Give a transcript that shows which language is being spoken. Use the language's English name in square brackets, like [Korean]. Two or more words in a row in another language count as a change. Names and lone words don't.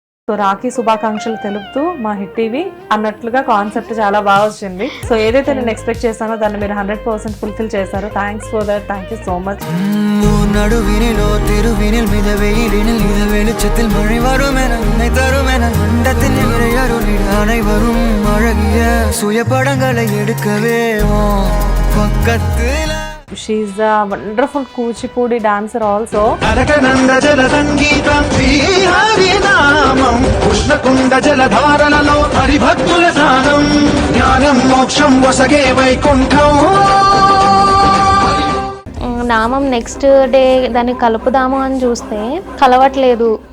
[Telugu] సో రాఖీ శుభాకాంక్షలు తెలుపుతూ మా హిట్ టీవీ అన్నట్లుగా కాన్సెప్ట్ చాలా బాగా వచ్చింది. సో ఏదైతే నేను ఎక్స్పెక్ట్ చేశానో దాన్ని మీరు 100% ఫుల్ఫిల్ చేశారు. [English] Thanks for that. Thank you so much. [Tamil] நடுவினிலோ திருவினில் மித வெயிலினில் இத வெளிச்சத்தில் மழை வரும் என நினைத்தரும் என மண்டத்தில் இறையருளில் அனைவரும் அழகிய சுய படங்களை எடுக்கவே பக்கத்தில். [English] She is a wonderful కూచిపూడి dancer also. [Telugu] అరకనంద జల సంగీతం హరినామం కృష్ణకుండ జలధారలలో హరిభక్తుల సానం జ్ఞానం మోక్షం వసగే వైకుంఠం. నామం [English] next day [Telugu] దాన్ని కలుపుదాము అని చూస్తే కలవట్లేదు.